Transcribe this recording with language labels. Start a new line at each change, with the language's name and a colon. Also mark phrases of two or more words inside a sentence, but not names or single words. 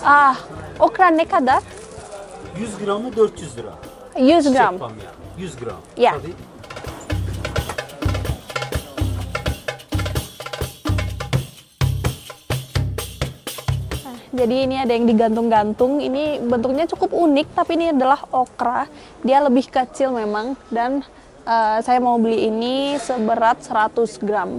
Turkish: Okra ne kadar? 100 gramı 400 lira. 100 gram. Çiçek bamya, 100 gram. Ya. Tabii.
Indonesian: Jadi ini ada yang digantung-gantung. Ini bentuknya cukup unik, tapi ini adalah okra. Dia lebih kecil memang, dan saya mau beli ini seberat 100 gram.